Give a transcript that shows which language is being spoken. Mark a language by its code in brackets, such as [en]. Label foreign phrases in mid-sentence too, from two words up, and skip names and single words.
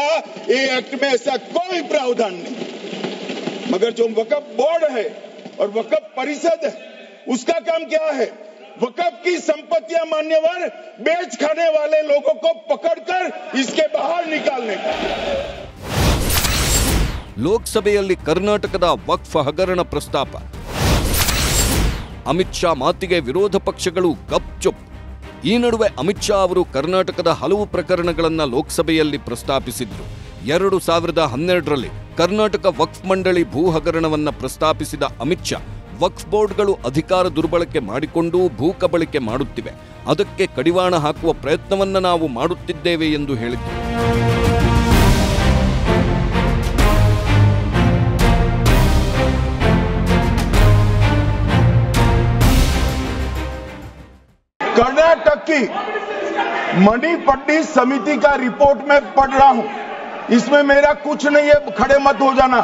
[hi] ये एक्ट में ऐसा कोई प्रावधान नहीं। मगर जो वक्फ बोर्ड है और वक्फ परिषद है, उसका काम क्या है? वक्फ की संपत्तियां मान्यवर बेच खाने वाले लोगों को पकड़कर इसके बाहर निकालने का। [kn] ಲೋಕಸಭೆಯಲ್ಲಿ ಕರ್ನಾಟಕದ ವಕ್ಫ್ ಹಗರಣ ಪ್ರಸ್ತಾಪ. ಅಮಿತ್ ಶಾ ಮಾತಿಗೆ ವಿರೋಧ ಪಕ್ಷಗಳು ಗಪ್ಚುಪ್. ಈ ನಡುವೆ ಅಮಿತ್ ಶಾ ಅವರು ಕರ್ನಾಟಕದ ಹಲವು ಪ್ರಕರಣಗಳನ್ನು ಲೋಕಸಭೆಯಲ್ಲಿ ಪ್ರಸ್ತಾಪಿಸಿದ್ರು. 2012ರಲ್ಲಿ ಕರ್ನಾಟಕ ವಕ್ಫ್ ಮಂಡಳಿ ಭೂ ಹಗರಣವನ್ನು ಪ್ರಸ್ತಾಪಿಸಿದ ಅಮಿತ್ ಶಾ, ವಕ್ಫ್ ಬೋರ್ಡ್ಗಳು ಅಧಿಕಾರ ದುರ್ಬಳಕೆ ಮಾಡಿಕೊಂಡು ಭೂ ಕಬಳಿಕೆ ಮಾಡುತ್ತಿವೆ, ಅದಕ್ಕೆ ಕಡಿವಾಣ ಹಾಕುವ ಪ್ರಯತ್ನವನ್ನು ನಾವು ಮಾಡುತ್ತಿದ್ದೇವೆ ಎಂದು ಹೇಳಿದರು. [hi] कर्नाटक की मणिपट्टी समिति का रिपोर्ट में पढ़ रहा हूं, इसमें मेरा कुछ नहीं है, खड़े मत हो जाना।